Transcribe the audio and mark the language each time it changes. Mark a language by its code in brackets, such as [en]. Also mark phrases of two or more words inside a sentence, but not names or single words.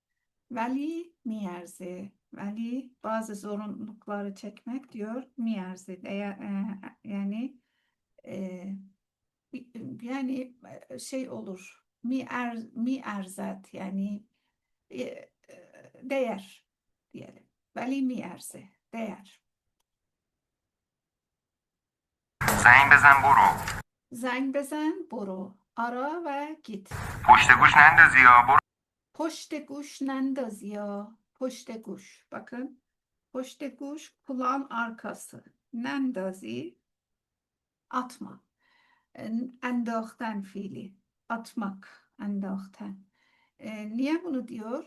[tr] Veli bazı zorunlulukları çekmek diyor miyerze. Yani e, şey olur. Mierzet yani değer diyelim. Veli miyerze. Değer. [fa] زنگ بزن برو. زنگ بزن برو. [tr] Ara ve git. [fa] پشت گوش نندازی یا برو. پشت گوش نینداز یا. پشت گوش. Bakın. پشت گوش [tr] kulağın arkası. Nendazi atma. Endachten fiili. Atmak. Endachten. Niye bunu diyor?